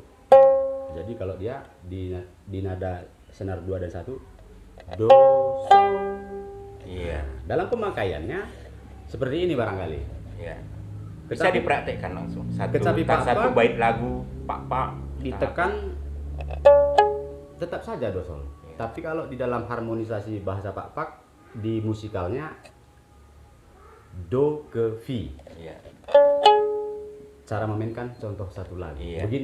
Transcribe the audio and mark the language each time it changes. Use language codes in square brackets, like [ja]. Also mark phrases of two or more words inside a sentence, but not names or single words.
[id] Jadi kalau dia di nada senar 2 dan 1 do sol. Iya. Dalam pemakaiannya seperti ini barangkali. Iya. Bisa Kecapi- dipraktekkan langsung. Kecapi Satu papak bait lagu papak Ditekan tetap saja do sol. Iya. Tapi kalau di dalam harmonisasi bahasa Papak di musikalnya do ke fi. Iya. Cara memainkan contoh satu lagi. Iya.